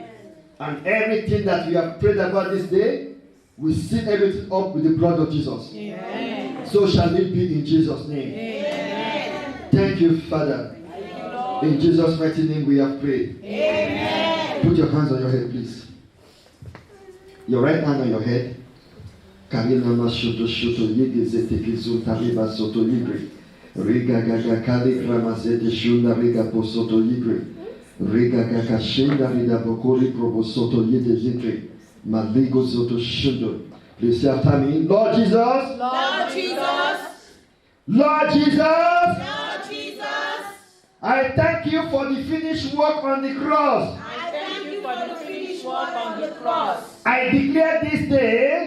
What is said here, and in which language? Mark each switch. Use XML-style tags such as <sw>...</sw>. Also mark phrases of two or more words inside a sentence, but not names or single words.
<en>And everything that we have prayed about this day, we seal everything up with the blood of Jesus. Amen. So shall it be in Jesus' name. Amen. Thank you, Father. In Jesus' mighty name we have prayed. Amen. Put your hands on your head, please. Your right hand on your head. Karinama shoto shoto yege zete kizu tariba soto libre. Riga gaga kali gramazete shunda riga posoto libre. Riga gaga shenda rida bokori probo soto yede zitre. Maligo soto shundo. Please say after me. Lord Jesus. Lord Jesus. Lord Jesus. Lord Jesus. I thank you for the finished work on the cross. I thank you for the finished work on the cross. I declare this day</en>